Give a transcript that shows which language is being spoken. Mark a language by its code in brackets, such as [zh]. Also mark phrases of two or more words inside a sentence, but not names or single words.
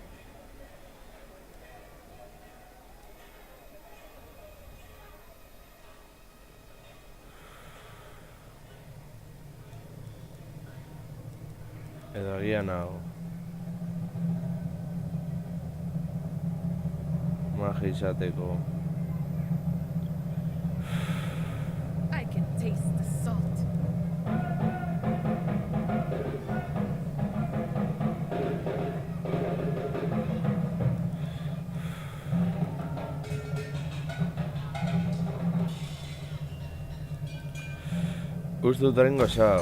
[eu] Edo agian hau. Magia izateko. [en] I can taste the salt. [eu] Uste dut egingo zau.